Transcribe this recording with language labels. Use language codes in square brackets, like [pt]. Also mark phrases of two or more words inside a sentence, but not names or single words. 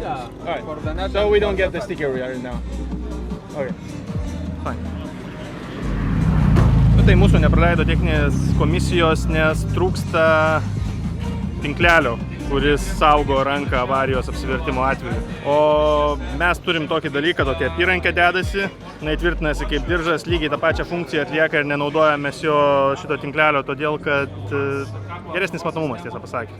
[en] Yeah. Alright. So we don't get the sticker right now. Okay. Fine. [lt] Tai mūsų nepraleido techninės komisijos, nes trūksta tinklelio, kuris saugo ranką avarijos apsivertimo atveju. O mes turim tokį dalyką, tokia apyrankė dedasi, tvirtinasi kaip diržas, lygiai tą pačią funkciją atlieka ir nenaudojame šito tinklelio, todėl kad geresnis matomumas, tiesą pasakė.